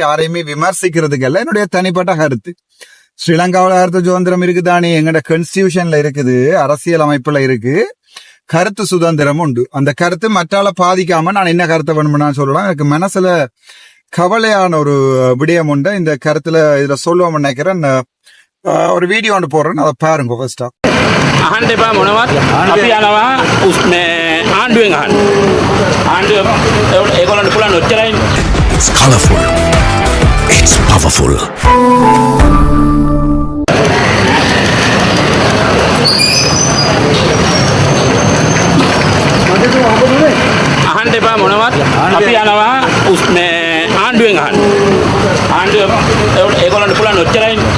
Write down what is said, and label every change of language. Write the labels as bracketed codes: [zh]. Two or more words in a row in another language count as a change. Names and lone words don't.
[ta] யாரையுமே விமர்சிக்கிறதுக்கல்ல, என்னுடைய தனிப்பட்ட கருத்து. ஸ்ரீலங்காவில் கருத்து சுதந்திரம் இருக்குதானே, எங்கட கான்ஸ்டிடியூஷன்ல இருக்குது, அரசியல் அமைப்புல இருக்கு, கருத்து சுதந்திரம் உண்டு. அந்த கருத்து மற்றால பாதிக்காம நான் என்ன கருத்தை வேணும்னு சொல்லலாம். எனக்கு மனசுல கவலையான ஒரு விடயம் உண்டு. இந்த கருத்துல இதுல சொல்லுவோம் நினைக்கிறேன். ஒரு வீடியோ ஒன்று போடுறேன், அதை பாருங்க. ஃபர்ஸ்டா [si] අහන්න එපා මොනවත් අපි යනවා මේ ආණ්ඩුවෙන් අහන්න. ආණ්ඩුව ඒගොල්ලන්ට පුළුවන් ඔච්චරයි. [en] It's colorful. It's powerful. [si] අහන්න එපා මොනවත් අපි යනවා මේ ආණ්ඩුවෙන් අහන්න. ආණ්ඩුව ඒගොල්ලන්ට පුළුවන් ඔච්චරයි.